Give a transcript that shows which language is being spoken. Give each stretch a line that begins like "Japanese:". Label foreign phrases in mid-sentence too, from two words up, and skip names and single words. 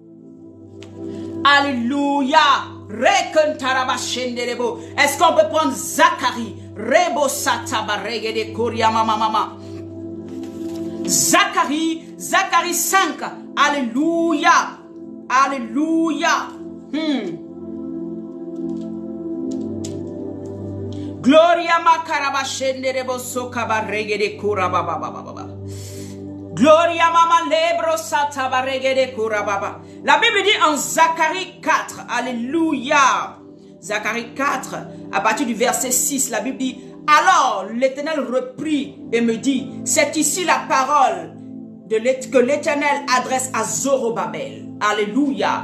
French: Alléluia. Est-ce qu'on peut prendre Zacharie? Zacharie 5. Alléluia. Alléluia. Gloria makaraba shenderebo sokabarege de kurababa. Gloria mama lebro satabarege de kurababa. La Bible dit en Zacharie 4. Alléluia. Zacharie 4, à partir du verset 6, la Bible dit: alors l'Éternel reprit et me dit, c'est ici la parole que l'Éternel adresse à Zorobabel. Alléluia.